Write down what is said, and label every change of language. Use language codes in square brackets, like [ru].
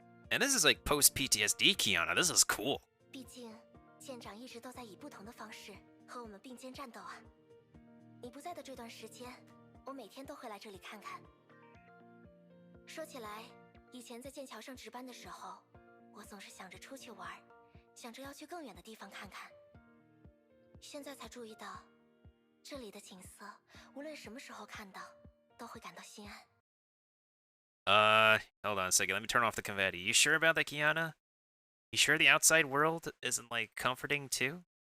[en] And this is like post-PTSD Kiana, this is cool. [zh] 毕竟舰长一直都在以不同的方式和我们并肩战斗啊。你不在的这段时间，我每天都会来这里看看。说起来，以前在剑桥上值班的时候，我总是想着出去玩，想着要去更远的地方看看。现在才注意到，这里的景色，无论什么时候看到，都会感到心安。 [en] Hold on a second. Let me turn off the confetti. You sure about that, Kiana? You sure the outside world isn't, like, comforting, too?